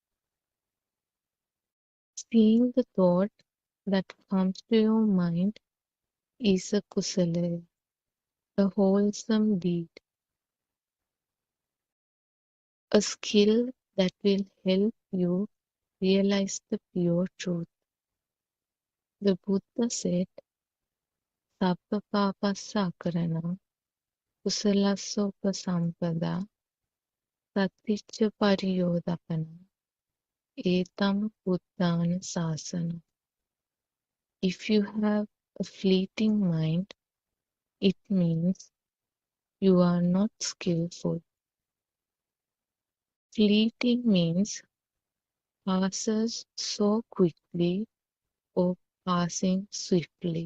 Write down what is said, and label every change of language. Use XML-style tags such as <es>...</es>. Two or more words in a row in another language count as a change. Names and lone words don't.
<en>Seeing the thought that comes to your mind is a kusala, a wholesome deed, a skill that will help you realize the pure truth. The Buddha said,</en> <pi>Sabba papassa akarana, kusalassa upasampada, saticca pariyodapana, etam buddhana sasana.</pi> <en>If you have a fleeting mind, it means you are not skillful. Fleeting means passes so quickly or passing swiftly.</en>